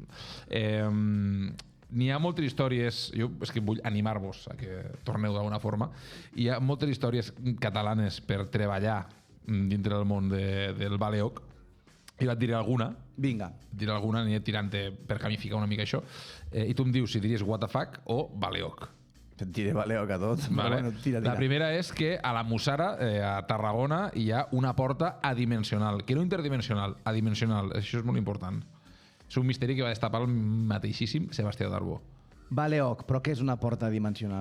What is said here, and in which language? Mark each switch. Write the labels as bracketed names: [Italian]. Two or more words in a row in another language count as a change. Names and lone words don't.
[Catalan] N'hi ha moltes històries, jo és que vull animar-vos a que torneu d'alguna forma, hi ha moltes històries catalanes per treballar dintre del món del Baleoc, i et diré alguna. Vinga. Diré alguna, aniré tirant-te per camificar una mica això, i tu em dius si diries [English] what the fuck [Catalan] o Baleoc. Et diré Baleoc a tot. Vale. Bueno, tira. La primera és que a la Mussara, a Tarragona, hi ha una porta adimensional, que no interdimensional, adimensional. Això és molt important. És un misteri que va destapar el mateixíssim Sebastià d'Arbó. Baleoc, però què és una porta dimensional?